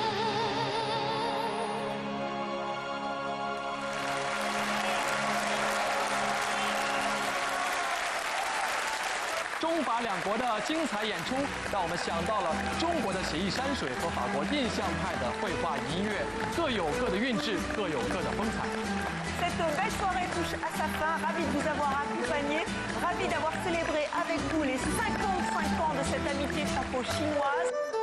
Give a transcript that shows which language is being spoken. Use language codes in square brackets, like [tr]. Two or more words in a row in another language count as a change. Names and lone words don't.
[zh] 中法两国的精彩演出，让我们想到了中国的写意山水和法国印象派的绘画音乐，各有各的韵致，各有各的风采。 [fr] Cette belle soirée touche à sa fin. Ravi de vous avoir accompagné. Ravi d'avoir célébré avec vous les 55 ans de cette amitié franco-chinoise.